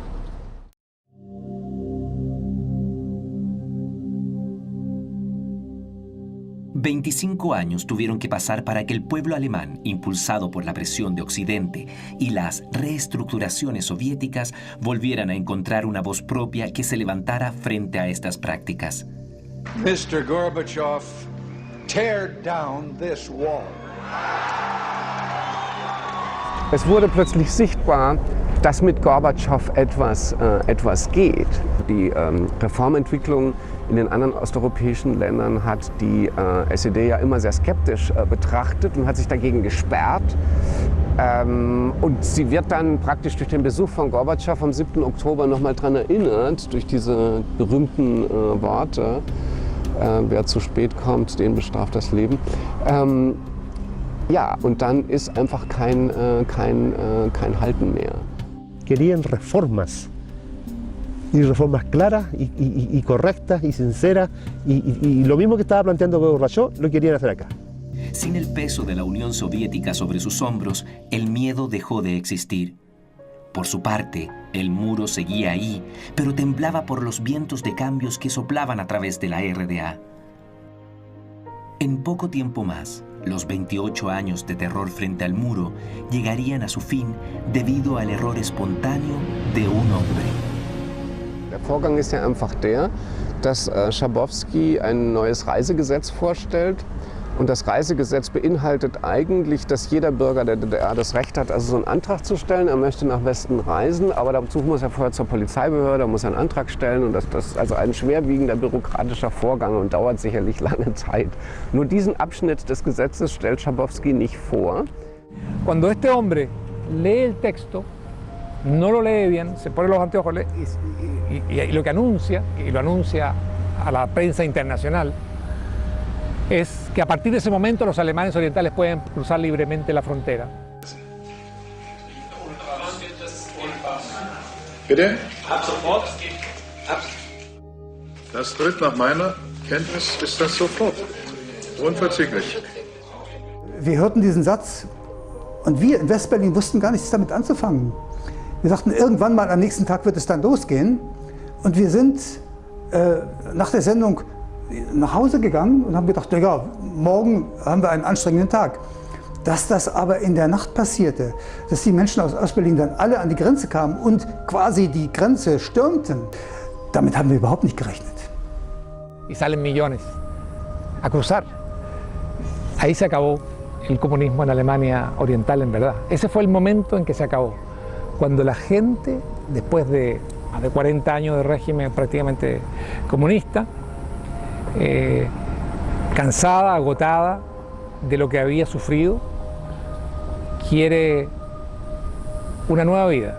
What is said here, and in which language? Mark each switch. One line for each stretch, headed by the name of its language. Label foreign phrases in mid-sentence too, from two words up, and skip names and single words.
Spanish: «25 años tuvieron que pasar para que el pueblo alemán, impulsado por la presión de Occidente y las reestructuraciones soviéticas, volvieran a encontrar una voz propia que se levantara frente a estas prácticas».
English: Mr. Gorbachev, tear down this wall.
German: Es wurde plötzlich sichtbar, dass mit Gorbatschow etwas geht. Die Reformentwicklung in den anderen osteuropäischen Ländern hat die SED ja immer sehr skeptisch betrachtet und hat sich dagegen gesperrt. Und sie wird dann praktisch durch den Besuch von Gorbatschow am 7. Oktober nochmal daran erinnert, durch diese berühmten Worte, wer zu spät kommt, den bestraft das Leben. Ja, und dann ist einfach kein Halten mehr.
Spanish: Querían reformas, y reformas claras y correctas y sinceras, y lo mismo que estaba planteando Gorbachev lo querían hacer acá. Sin el peso de la Unión Soviética sobre sus hombros, el miedo dejó de existir. Por su parte, el muro seguía ahí, pero temblaba por los vientos de cambios que soplaban a través de la RDA. En poco tiempo más, los 28 años de terror frente al muro llegarían a su fin debido al error espontáneo de un hombre.
German: Der Vorgang ist ja einfach der, dass Schabowski ein neues Reisegesetz vorstellt. Und das Reisegesetz beinhaltet eigentlich, dass jeder Bürger der DDR das Recht hat, also so einen Antrag zu stellen. Er möchte nach Westen reisen, aber dazu muss er vorher zur Polizeibehörde, muss einen Antrag stellen. Und das ist also ein schwerwiegender bürokratischer Vorgang und dauert sicherlich lange Zeit. Nur diesen Abschnitt des Gesetzes stellt Schabowski nicht vor.
Spanish: Cuando este hombre lee el texto, no lo lee bien, se pone los anteojos y lo que anuncia, y lo anuncia a la prensa internacional, es que a partir de ese momento los alemanes orientales pueden cruzar libremente la frontera.
German: Bitte? Ab sofort. Das tritt nach meiner Kenntnis ist das sofort. Unverzüglich. Wir hörten diesen Satz und wir in Westberlin wussten gar nichts damit anzufangen. Wir sagten, irgendwann mal am nächsten Tag wird es dann losgehen. Und wir sind nach der Sendung nach Hause gegangen und haben gedacht, ja, morgen haben wir einen anstrengenden Tag. Dass das aber in der Nacht passierte, dass die Menschen aus Ostberlin dann alle an die Grenze kamen und quasi die Grenze stürmten, damit haben wir überhaupt nicht gerechnet.
Spanish: Y salen millones a cruzar. Ahí se acabó el comunismo en Alemania Oriental, en verdad. Ese fue el momento en que se acabó. Cuando la gente, después de más de 40 años de régimen prácticamente comunista, cansada, agotada de lo que había sufrido, quiere una nueva vida.